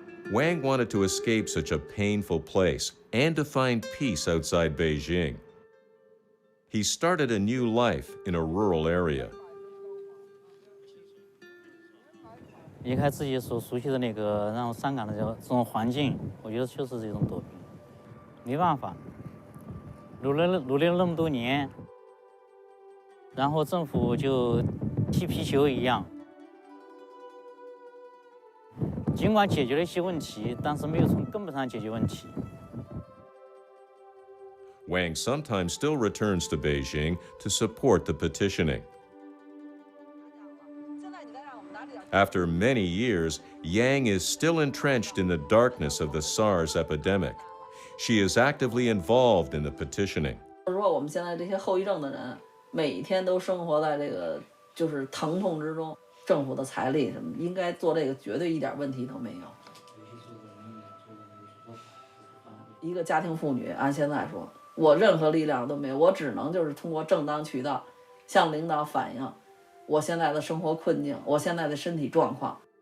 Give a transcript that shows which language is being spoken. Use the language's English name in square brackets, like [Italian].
[English] Wang wanted to escape such a painful place and to find peace outside Beijing. He started a new life in a rural area. [Chinese] 离开自己所熟悉的那个让我伤感的这种环境，我觉得就是这种躲避，没办法，努力了那么多年，然后政府就踢皮球一样。尽管解决了一些问题，但是没有从根本上解决问题。 [English] Wang sometimes still returns to Beijing to support the petitioning. After many years, Yang is still entrenched in the darkness of the SARS epidemic. She is actively involved in the petitioning. [Chinese] 如果我们现在这些后遗症的人，每天都生活在这个就是疼痛之中。政府的财力什么应该做这个，绝对一点问题都没有。一个家庭妇女，按现在说，我任何力量都没有，我只能就是通过正当渠道向领导反映我现在的生活困境，我现在的身体状况。